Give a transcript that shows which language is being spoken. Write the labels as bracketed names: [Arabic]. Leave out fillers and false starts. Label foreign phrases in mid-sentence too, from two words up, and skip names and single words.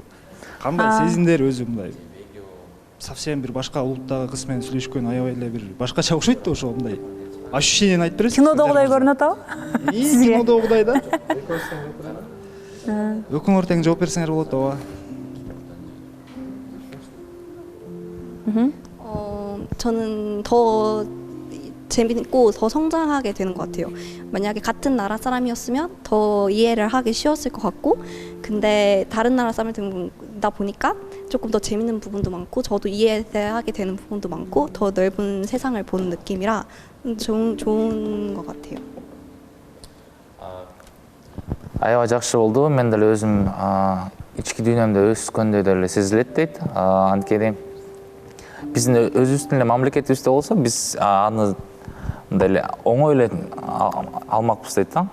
[Kyrgyz] Кандай сезимдер өзү мындай. Совсем бир башка улуттагы кыз менен сүйлөшкөн аябай эле бир башкача окшойт да ошо мындай. Ощущениени айтып бересиз? Кинодогудай көрүнөт абы? Кинодогудай да. Өкүңөр тең жооп берсеңер болот ооба. [Korean] 저는 더 재밌고 더 성장하게 되는 것 같아요. 만약에 같은 나라 사람이었으면 더 이해를 하기 쉬웠을 것 같고, 근데 다른 나라 사람이다 보니까 조금 더 재밌는 부분도 많고 저도 이해하게 되는 부분도 많고 더 넓은 세상을 보는 느낌이라 좋은 것 같아요. [Kyrgyz] аябай жакшы болду. Мен деле өзүм ички дүйнөмдө өскөндө деле сезилет дейт. Анткени биздин өзүбүздүн эле мамлекетибизде болсо биз аны мындай эле оңой эле алмакпыз дейт да.